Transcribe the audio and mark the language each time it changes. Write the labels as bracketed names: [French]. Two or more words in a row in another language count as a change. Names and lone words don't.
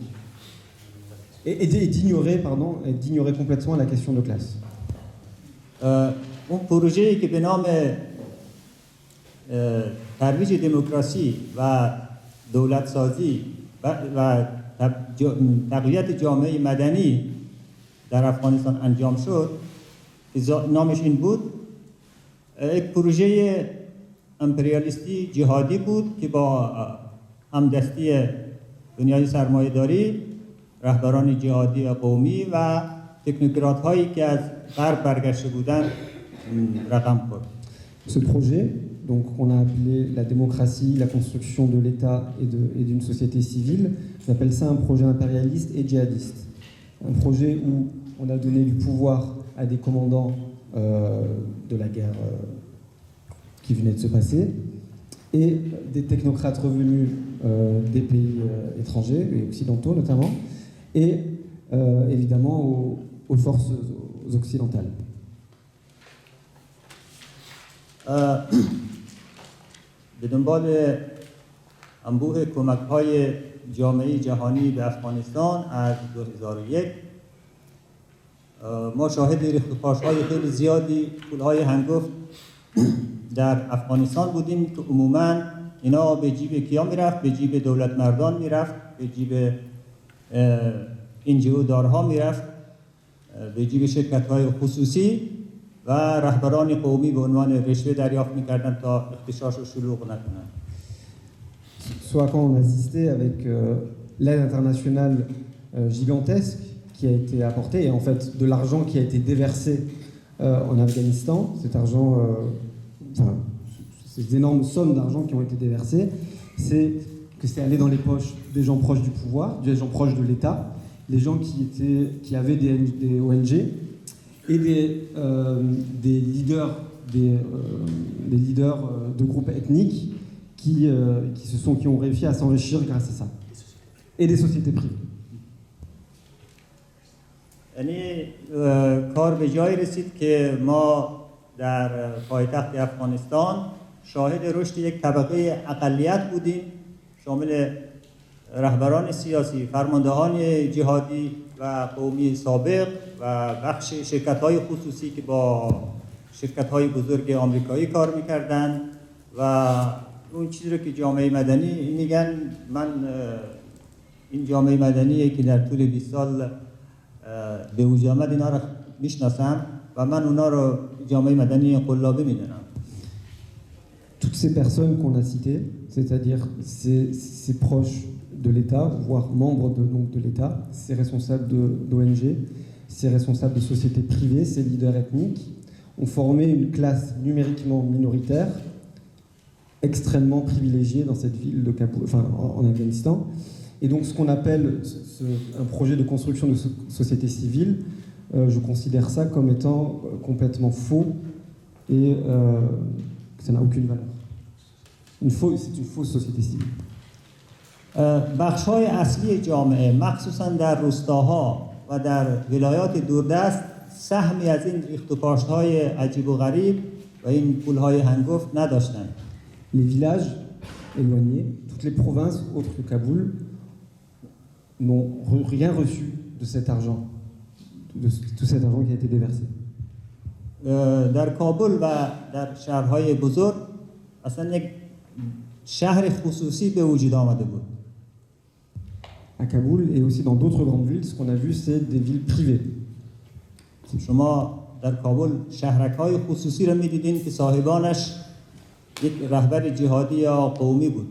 [French] Et d'ignorer complètement la question de classe. [Persian] اون پروژه‌ای که به نام ترویج دموکراسی و دولت‌سازی و تقویت جامعه مدنی در افغانستان انجام شد، که نامش این بود، یک پروژه امپریالیستی جهادی بود که با همدستی دنیای سرمایه‌داری، رهبران جهادی قومی و تکنوکرات هایی که از غرب برگشته بودند رقم خورد. [French] Ce projet, donc on a appelé la démocratie, la construction de l'État et d'une société civile, on appelle ça un projet impérialiste et djihadiste. Un projet où on a donné du pouvoir à des commandants de la guerre qui venait de se passer et des technocrates revenus des pays étrangers et occidentaux notamment et évidemment aux forces occidentales. [Persian] به دنبال انبوه کمک‌های جامعه جهانی به افغانستان از 2001 ما شاهد ریخت‌وپاش‌های خیلی زیادی پول‌های هنگفت در افغانستان بودیم که عموماً اینا به جیب کیا میرفت؟ به جیب دولت مردان میرفت، به جیب NGO دارها میرفت، به جیب شرکت‌های خصوصی و رهبران قومی به عنوان رشوه دریافت می‌کردند تا اغتشاش رو شلوغ نکنند. [French] Ce à quoi on assistait avec l'aide internationale gigantesque qui a été apportée et en fait de l'argent qui a été déversé en Afghanistan, cet argent, enfin, ces énormes sommes d'argent qui ont été déversées, c'est que c'est allé dans les poches des gens proches du pouvoir, des gens proches de l'État, les gens qui avaient des ONG et des leaders, des leaders de groupes ethniques qui ont réussi à s'enrichir grâce à ça. Et des sociétés privées. [Persian] یعنی کار به جایی رسید که ما در پایتخت افغانستان شاهد رشد یک طبقه اقلیت بودیم شامل رهبران سیاسی، فرماندهان جهادی و قومی سابق و بخش شرکت‌های خصوصی که با شرکت‌های بزرگ آمریکایی کار می‌کردند و اون چیزی رو که جامعه مدنی میگن. من این جامعه مدنی که در طول 20 سال به وجود آمد اینا رو میشناسم و من اونا رو جامعه مدنی قلابی میدونم. [French] Toutes ces personnes qu'on a citées, c'est-à-dire ces proches de l'État, voire membres de l'État, ces responsables d'ONG, ces responsables de sociétés privées, ces leaders ethniques, ont formé une classe numériquement minoritaire, extrêmement privilégiée dans cette ville de Kaboul, enfin en Afghanistan. Et donc ce qu'on appelle un projet de construction de société civile, je considère ça comme étant complètement faux et que ça n'a aucune valeur. C'est une fausse société civile. [Persian] بخش‌های اصلی جامعه مخصوصا در روستاها و در ولایات دوردست سهمی از این ریخت و پاش‌های عجیب و غریب و این پول‌های هنگفت نداشتند. [French] Les villages éloignés, toutes les provinces autres que Kaboul n'ont rien reçu de cet argent, de tout cet argent qui a été déversé. [Persian] در کابل و در شهرهای بزرگ اصلا یک شهر خصوصی به وجود آمده بود. [French] À Kaboul et aussi dans d'autres grandes villes, ce qu'on a vu, c'est des villes privées. [Persian] شما در کابل شهرک‌های خصوصی را می‌دیدین که صاحبانش یک رهبر جهادی یا قومی بود.